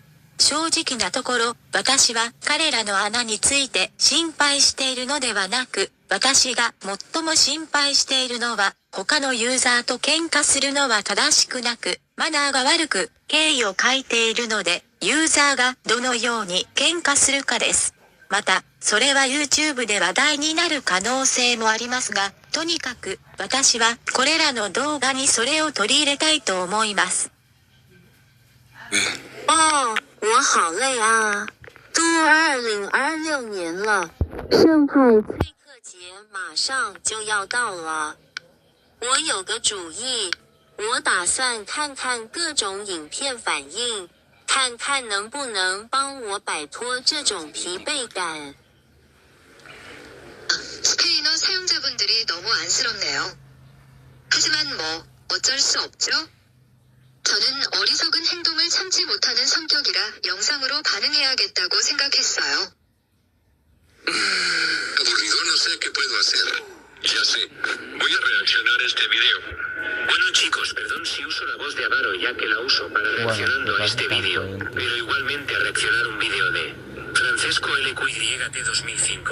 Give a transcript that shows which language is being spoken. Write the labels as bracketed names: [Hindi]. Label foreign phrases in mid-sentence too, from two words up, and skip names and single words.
[Japanese] 正直なところ、私は彼らの穴について心配しているのではなく、私が最も心配しているのは、他のユーザーと喧嘩するのは正しくなく、マナーが悪く、敬意を欠いているので、ユーザーがどのように喧嘩するかです。また、それは YouTube で話題になる可能性もありますが、とにかく、私はこれらの動画にそれを取り入れたいと思います。 [Chinese] 我好累啊！都2026年了，圣派翠克节马上就要到了。我有个主意，我打算看看各种影片反应，看看能不能帮我摆脱这种疲惫感。 [Korean] 스페인어 사용자분들이 너무 안쓰럽네요. 하지만 뭐 어쩔 수 없죠? 저는 어리석은 행동을 참지 못하는 성격이라 영상으로 반응해야겠다고 생각했어요. [Spanish] Aburrido, no sé qué puedo hacer. Ya sé, voy a reaccionar a este video. Bueno chicos, perdón si uso la voz de Avaro ya que la uso para reaccionando a este vídeo, pero igualmente a reaccionar un vídeo de Francesco LQYT 2005.